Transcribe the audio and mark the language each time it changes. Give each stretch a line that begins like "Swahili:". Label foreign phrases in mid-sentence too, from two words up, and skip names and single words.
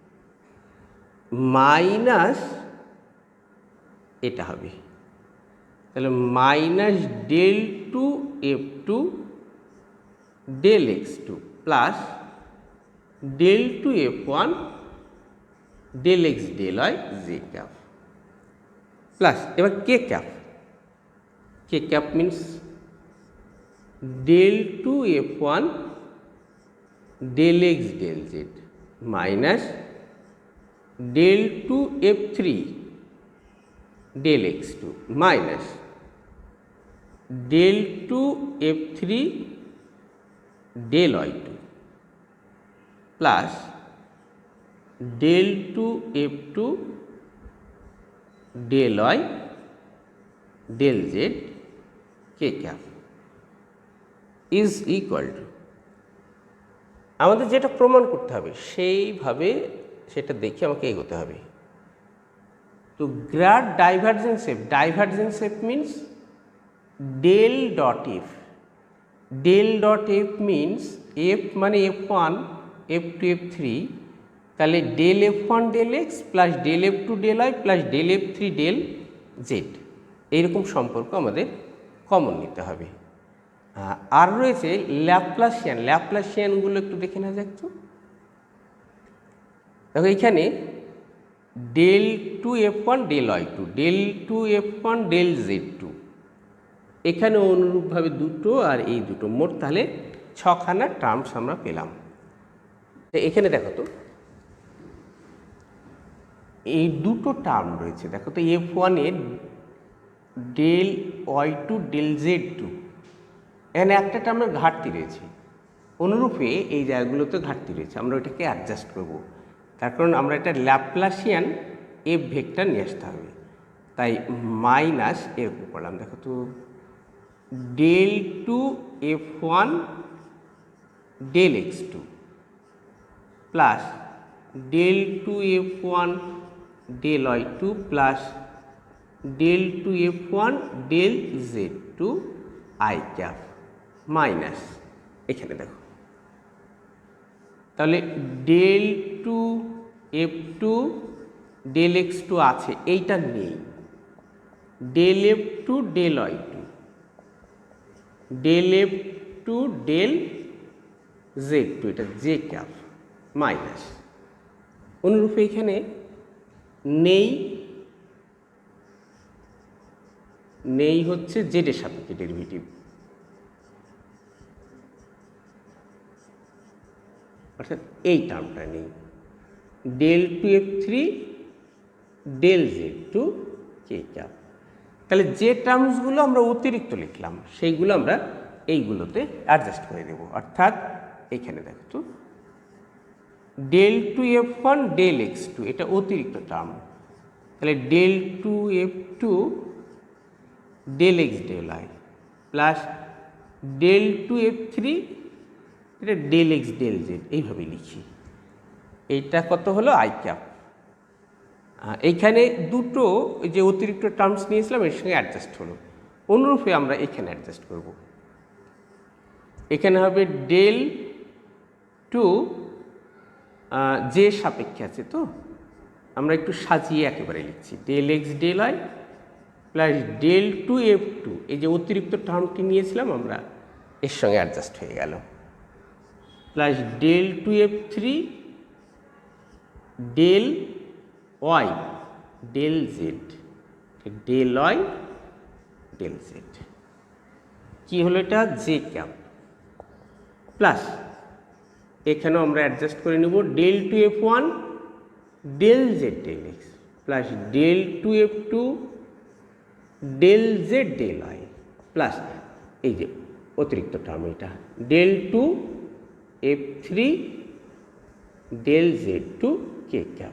Bangla: মাইনাস এটা হবে, তাহলে মাইনাস ডেল টু এফ টু ডেল এক্স টু প্লাস ডেল টু এফ ওয়ান ডেল এক্স ডেল ওয়াই জে ক্যাপ। প্লাস এবার কে ক্যাপ মিনস del 2 f1 del x del z মাইনাস del 2 f3 del x2 মাইনাস del 2 f3 del y2 প্লাস del 2 f2 del y del z কে ক্যাপ
English: is equal to,
Bangla: আমাদের যেটা প্রমাণ করতে হবে সেইভাবে সেটা দেখে আমাকে এগোতে হবে। তো গ্রাড ডাইভারজেন্স এফ মিনস ডেল ডট এফ মিনস এফ মানে f1 f2 f3, তাহলে ডেল f1 ডেল এক্স প্লাস ডেল f2 ডেল y প্লাস ডেল f3 ডেল জেড, এইরকম সম্পর্ক আমাদের কমন নিতে হবে। আর রয়েছে ল্যাপ্লাসিয়ানগুলো একটু দেখে নেওয়া যাক। তো দেখো এইখানে del 2 f1 del y2 del 2 f1 del z2, এখানে অনুরূপভাবে দুটো আর এই দুটো, মোট তাহলে 6খানা টার্মস আমরা পেলাম। এখানে দেখো তো এই দুটো টার্ম রয়েছে, দেখো তো f1 এর del y2 del z2, এখানে একটা টার্মের ঘাটতি রয়েছে, অনুরূপে এই জায়গাগুলোতে ঘাটতি রয়েছে, আমরা ওইটাকে অ্যাডজাস্ট করব। তার কারণ আমরা এটা ল্যাপ্লাসিয়ান এফ ভেক্টর নিয়ে আসতে হবে, তাই মাইনাস এরকম করলাম। দেখো তো del 2 f1 del x2 প্লাস del 2 f1 del y2 প্লাস del 2 f1 del z2 i ক্যাপ মাইনাস এখানে দেখো তাহলে del 2 f2 del x2 আছে, এইটা নেই, del f2 del y2 del f2 del z2, এটা j ক্যাপ মাইনাস, অনুরূপে এখানে নেই হচ্ছে জেড এর সাপেক্ষে ডেরিভেটিভ, অর্থাৎ এই টার্মটা নেই, del 2 f3 del z2 কে ক্যাপ। তাহলে যে টার্মসগুলো আমরা অতিরিক্ত লিখলাম সেইগুলো আমরা এইগুলোতে অ্যাডজাস্ট করে দেব, অর্থাৎ এখানে দেখো তো del 2 f1 del x2, এটা অতিরিক্ত টার্ম, তাহলে del 2 f2 del x del y প্লাস del 2 f3 এটা del x del z, এইভাবে লিখি। এইটা কত হলো আই ক্যাপ। এইখানে দুটো যে অতিরিক্ত টার্মস নিয়েছিলাম এর সঙ্গে অ্যাডজাস্ট হলো, অনুরূপে আমরা এখানে অ্যাডজাস্ট করব। এখানে হবে del 2 যে সাপেক্ষে আছে, তো আমরা একটু সাজিয়ে একেবারে লিখছি, del x del y প্লাস del 2 f2, এই যে অতিরিক্ত টার্মটি নিয়েছিলাম আমরা এর সঙ্গে অ্যাডজাস্ট হয়ে গেল, প্লাস del 2 f3 del y del z del y del z, কি হলো এটা জে ক্যাপ, প্লাস এখানেও আমরা অ্যাডজাস্ট করে নেব del 2 f1 del z del x প্লাস del 2 f2 del z del y প্লাস এই যে অতিরিক্ত টার্ম এটা del 2 f3 del z2 কে ক্যাপ।